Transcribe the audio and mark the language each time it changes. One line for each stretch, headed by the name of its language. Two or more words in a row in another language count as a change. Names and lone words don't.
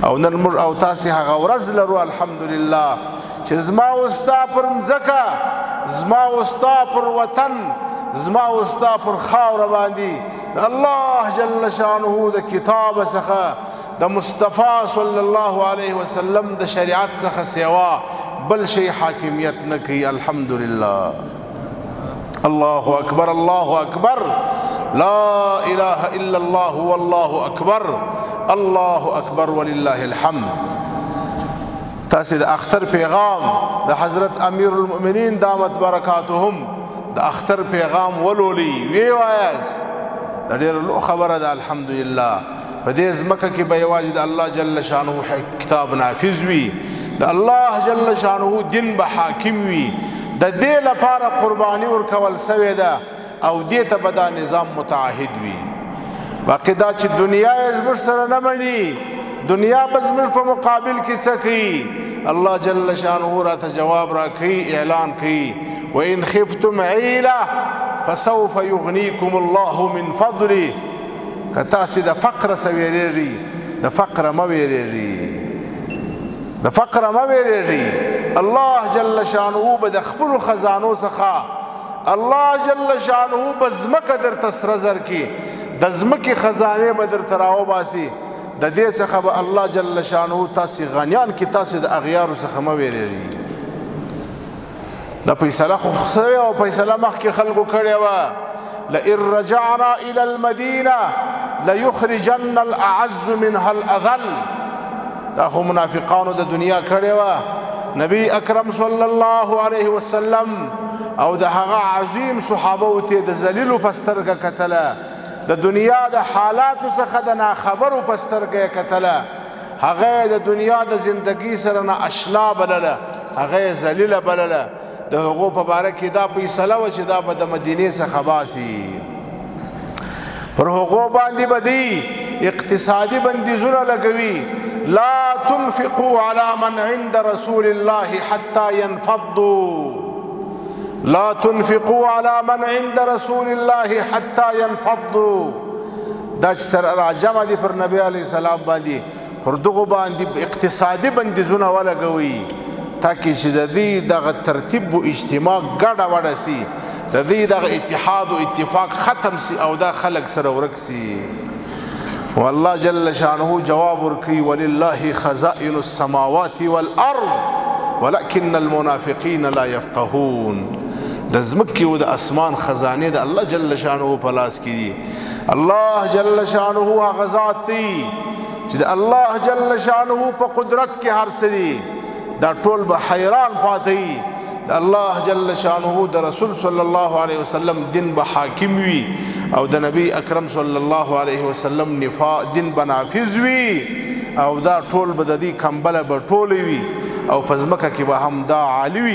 Pashto: او نن موږ او تاسې هغه ورځ لرو الحمدلله چې زما او ستا پر مځکه، زما او ستا پر وطن، زما او ستا پر خاوره باندې د الله
Arabic: جل شانه
Pashto: د کتاب څخه د مصطفی
Arabic: صلی الله علیه وسلم
Pashto: د شریعت څخه سوا بل شی حاکمیت نه کوي.
Arabic: الحمدلله. الله اکبر الله اکبر لا اله الا الله والله اکبر الله اکبر ولله الحمد.
Pashto: تاسې د اختر پیغام د حضرت
Arabic: امیر المؤمنین دامت برکاتهم
Pashto: د اختر پیغام ولولي وی وایاست. دا ډېره لویه خبره ده. الحمدلله په دې ځمکه کې به یوازې د الله
Arabic: جل شانه
Pashto: کتاب نافذ وي، د الله
Arabic: جل شانه
Pashto: دین به حاکم وي. د دې لپاره قرباني ورکول سوې ده او دې ته به دا نظام متعهد وي. باقي دا چې دنیا یې زموږ سره نه مني، دنیا به زموږ په مقابل کې څه کوي؟ الله
Arabic: جل شانه
Pashto: راته جواب راکوي، اعلان کوي
Arabic: وإن خفتم عیله فسوف یغنیکم الله من فضله.
Pashto: که تاسې د فقر څه ویرېږئ، د فقر مه ویرېږئ، د فقر مه ویرېږئ. الله
Arabic: جل شانه
Pashto: به د خپلو خزانو څخه الله
Arabic: جل شانه
Pashto: به ځمکه درته سره زر کړي، د ځمکې خزانې به درته راوباسي، د دې څخه به الله
Arabic: جل شانه
Pashto: تاسې غنیان کړي، تاسې د اغیارو څخه مه ویرېږئ. دا فیصله خو سوې او فیصله مخکې خلکو کړې وه،
Arabic: لئن رجعنا الى المدینه لیخرجن الاعز منها الاذل.
Pashto: دا خو منافقانو د دنیا کړې وه. نبی اکرم
Arabic: صلی الله علیه وسلم
Pashto: او د هغه عظیم صحابو ته د ذلیلو په سترګه کتله، د دنیا د حالاتو څخه د ناخبرو په سترګه یې کتله، هغه د دنیا د زندگی سره نه اشنا بلله، هغه یې ذلیله بلله. د هغو په باره کې دا فیصله وه چې دا به د مدینې څخه باسي. پر هغو باندې به دی اقتصادي بندیزونه لګوي،
Arabic: لا تنفقوا على من عند رسول الله حتى ينفضوا، لا تنفقوا على من عند رسول الله حتى ينفضوا.
Pashto: دا چې سره راجمع دي پر نبی
Arabic: علیه السلام
Pashto: باندې، پر دغو باندې اقتصادي بندیزونه ولګوي تاکي چې د دې دغه ترتیب و اجتماع ګډه وډه سي، د دې دغه اتحاد و اتفاق ختم سي او دا خلق سره ورک سي. والله
Arabic: جل شانه
Pashto: جواب ورکوي
Arabic: ولله خزائن السماوات والارض ولكن المنافقين لا يفقهون.
Pashto: د ځمکې او د اسمان خزانې د الله
Arabic: جل شانه
Pashto: په لاس کې دي. الله
Arabic: جل شانه
Pashto: هغه ذات دی چې د الله
Arabic: جل شانه
Pashto: په قدرت کې هر څه دي، دا ټول به حیران پاتې. د الله
Arabic: جل شانه
Pashto: د رسول
Arabic: صلی الله علیه وسلم
Pashto: دین به حاکم وي او د نبی اکرم
Arabic: صلی الله علیه وسلم
Pashto: دین به نافذ وي او دا ټول به د دې کمبله به ټولې وي او په ځمکه کې به هم دا عالي وي.